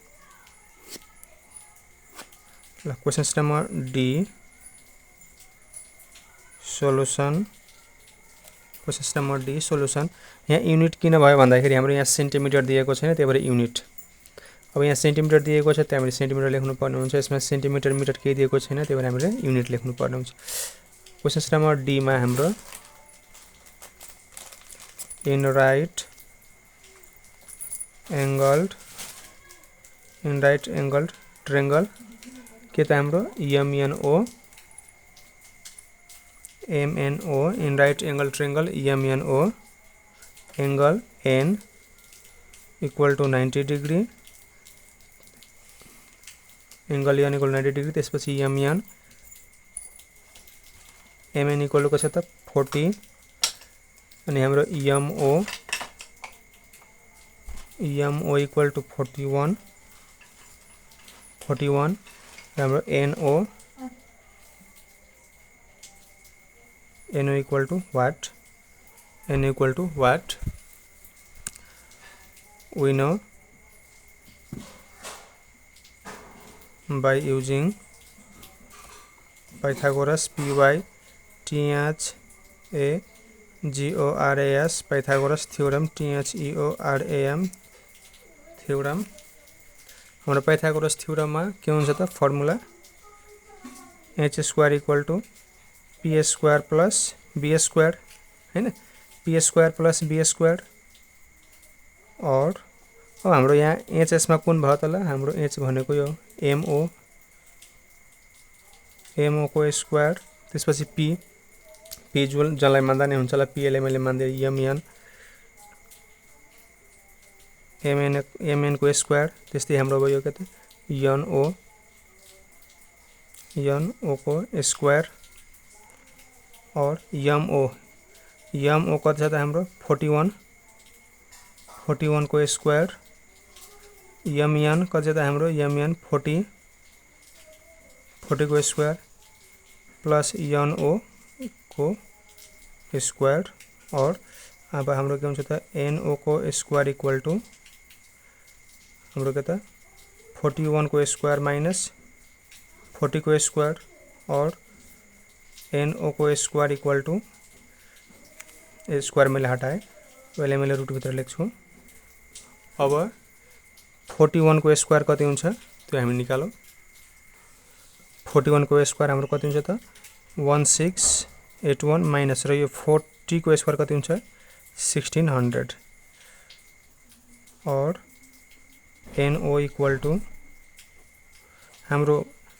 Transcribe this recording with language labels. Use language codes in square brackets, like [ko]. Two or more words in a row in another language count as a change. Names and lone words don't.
[ne] ल [en] question number D solution question number D solution [ne] यहाँ युनिट किन भयो भन्दाखेरि हाम्रो यहाँ सेन्टिमिटर दिएको छैन त्यही भएर युनिट अब यहाँ सेन्टिमिटर दिएको छ त्यही हामीले सेन्टिमिटर लेख्नु पर्ने हुन्छ यसमा सेन्टिमिटर मिटर केही दिएको छैन त्यही भएर हामीले युनिट लेख्नु पर्ने हुन्छ [en] question number D [ne] मा हाम्रो [en] in right angled triangle [ne] के त हाम्रो [en] एमएनओ MNO in right angle triangle MNO angle N equal to 90 degree angle N equal to 90 degree त्यसपछि MN equal to [ne] कति छ त [en] 40 [ne] अनि हाम्रो [en] MO equal to 41 हाम्रो NO equal to what? N equal to what? We know by using Pythagoras PYTHAGORAS Pythagoras theorem THEORAM theorem हाम्रो Pythagoras theorem [ne] मा के हुन्छ त फर्मुला [en] h square equal to p square plus b square हैन p square plus b square [ne] और अब हाम्रो यहाँ hs मा कुन भयो त ल हाम्रो h भनेको यो mo को स्क्वायर त्यसपछि p जसलाई मान्दा नै हुन्छ ल p ले मैले मान्दै mn को स्क्वायर त्यस्तै हाम्रो भयो के त no को स्क्वायर और MO कति छ त हाम्रो 41 को स्क्वायर MN कति छ त हाम्रो MN 40 को स्क्वायर प्लस NO को स्क्वायर और अब हाम्रो के हुन्छ त NO को स्क्वायर [en] equal to [ne] हाम्रो के त 41 को स्क्वायर माइनस 40 को स्क्वायर और NO को स्क्वायर [en] equal to square [ne] मैले हटाए पहिले मैले रुट भित्र लेख्छु अब 41 को स्क्वायर कति हुन्छ त्यो हामी निकालौ 41 को स्क्वायर हाम्रो कति हुन्छ त 1681 माइनस र यो 40 को स्क्वायर कति हुन्छ 1600 और NO [en] equal to [ne] हाम्रो